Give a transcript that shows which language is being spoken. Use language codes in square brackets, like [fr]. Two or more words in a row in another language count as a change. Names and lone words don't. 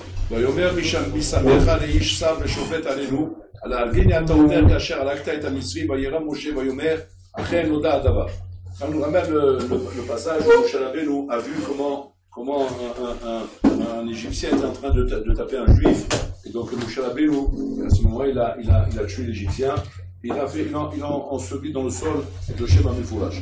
[he] ויאמר משמך לאיש שר ושופט עלינו, על הלוויני אתה אומר כאשר הלכת את המצרי, וירא משה ויאמר, אכן נודע הדבר. [fr] Quand nous ramène le passage où Moshe Rabbeinu a vu comment un Égyptien était en train de taper un Juif, et donc Moshe Rabbeinu, à ce moment-là, il a tué l'Égyptien, il a enseveli dans le sol avec le [he] Shem HaMefourash.